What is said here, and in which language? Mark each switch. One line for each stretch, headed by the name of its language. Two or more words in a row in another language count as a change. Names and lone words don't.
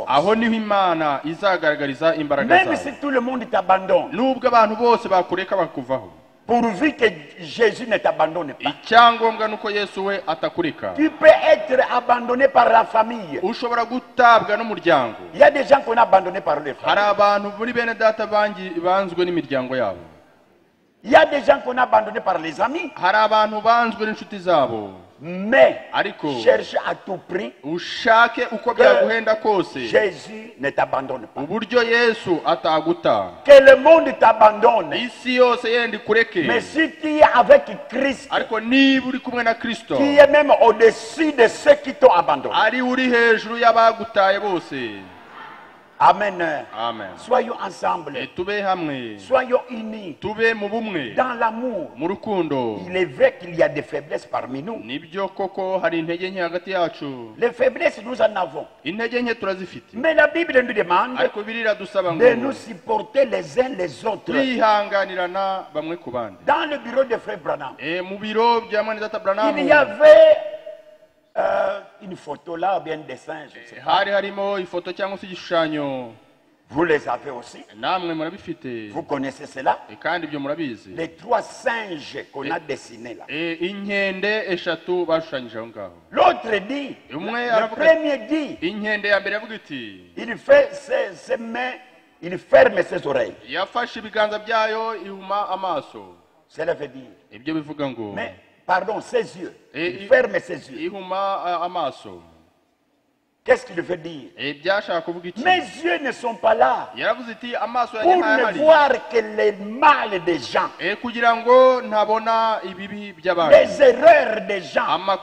Kinyarwanda: aho niho Imana izagaragariza imbaraga zayo.
French: Même si tout le monde t'abandonne,
Kinyarwanda: nubwo abantu bose bakureka bakuvaho,
French: pourvu que Jésus ne t'abandonne pas,
Kinyarwanda: icyangombwa nuko Yesu we atakureka.
French: tu peux être abandonné par la famille.
Kinyarwanda: Ushobora gutabwa n'umuryango.
French: Il y a des gens qu'on a abandonnés par les
Kinyarwanda: Hari
French: familles.
Kinyarwanda: abantu muri bene data banzwe n'imiryango yabo.
French: Il y a des gens qu'on a abandonnés par les amis.
Kinyarwanda: Hari abantu banzwe n'inshuti zabo.
French: Mais
Kinyarwanda: ariko
French: cherche à tout prix
Kinyarwanda: ushake uko byaguhenda kose,
French: Jésus ne t'abandonne pas.
Kinyarwanda: uburyo Yesu ataguta.
French: Que le monde t'abandonne,
Kinyarwanda: isi yose yenda kureke,
French: mais si tu es avec Christ,
Kinyarwanda: ariko niba uri kumwe na Kristo,
French: tu es même au-dessus de ceux qui t'ont abandonné.
Kinyarwanda: ari uri hejuru y'abagutaye bose.
French: Amen.
Kinyarwanda: Amen.
French: Soyons ensemble.
Kinyarwanda: Tube hamwe.
French: Soyons unis.
Kinyarwanda: Tube mu bumwe.
French: Dans l'amour.
Kinyarwanda: Mu rukundo.
French: Il est vrai qu'il y a des faiblesses parmi nous.
Kinyarwanda: Nibyo koko hari intege nke hagati yacu.
French: Les faiblesses, nous en avons.
Kinyarwanda: Intege nke turazifite.
French: Mais la Bible nous demande
Kinyarwanda: ariko Bibiliya dusaba ngo
French: de nous supporter les uns les autres.
Kinyarwanda: Twihanganirana bamwe ku bandi.
French: Dans le bureau de Frère Branham,
Kinyarwanda: mu biro bya mwene data Branham
French: il y avait une photo là, ou bien un dessin, je sais pas.
Kinyarwanda: hari harimo ifoto cyangwa se igishushanyo.
French: Vous les avez aussi.
Kinyarwanda: Namwe murabifite.
French: Vous connaissez cela?
Kinyarwanda: Kandi ibyo murabizi.
French: Les 3 singes qu'on a dessinés là.
Kinyarwanda: Inkende eshatu bashushanyije aho ngaho.
French: L'autre dit, le premier dit,
Kinyarwanda: inkende ya mbere yavuga iti,
French: il fait ses mains, il ferme ses oreilles.
Kinyarwanda: Yafashe ibiganza byayo ihuma amaso.
French: Cela veut dire.
Kinyarwanda: Ibyo bivuga ngo.
French: Mais pardon, ses yeux. Il ferme ses yeux.
Kinyarwanda: Ihuma amaso.
French: Qu'est-ce qu'il veut dire? Mes yeux ne sont pas là pour ne voir que les mal des gens, les erreurs des gens.